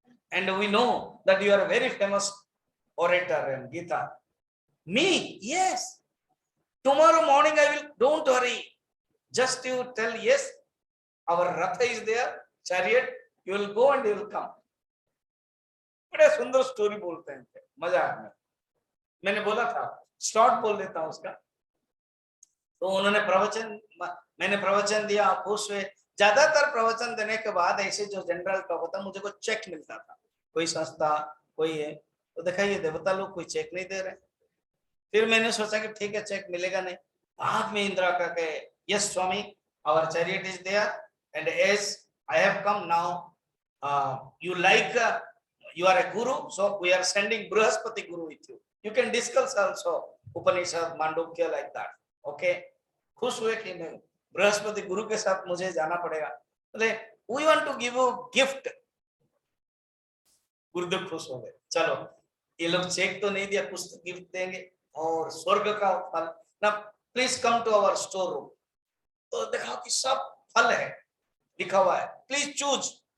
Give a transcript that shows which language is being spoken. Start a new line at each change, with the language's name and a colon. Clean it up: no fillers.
English: And we know that you are a very famous orator in Gita. Me? Yes. Tomorrow morning I will, don't worry. Just you tell yes. Our Ratha is there, chariot, you will go and you will come.
Hindi: बड़े सुंदर story बोलते हैं, मजाक में। मैंने बोला था short बोल देता हूं उसका। तो उन्होंने प्रवचन, मैंने प्रवचन दिया, खुश हुए। ज्यादातर प्रवचन देने के बाद ऐसे जो जनरल टॉक होता, मुझे कोई चेक मिलता था, कोई संस्था कोई है, तो देखा ये देवता लोग कोई चेक नहीं दे रहे। फिर मैंने सोचा कि ठीक है चेक मिलेगा नहीं। बाद में इंदिरा का कहे
English: Yes Swami, our chariot is there and as I have come now, you like you are a guru, so we are sending Brihaspati Guru with you. You can discuss also Upanishad, Mandukya like that.
Hindi: Okay, खुश हुए कि नहीं बृहस्पति गुरु के साथ मुझे जाना पड़ेगा। बोले
English: we want to give you gift.
Hindi: गुरुदेव खुश हो गए, चलो ये लोग चेक तो नहीं दिया, कुछ तो गिफ्ट देंगे और स्वर्ग का फल ना,
English: Please come to our store room.
Hindi: तो देखा कि सब फल है लिखा हुआ है,
English: Please choose.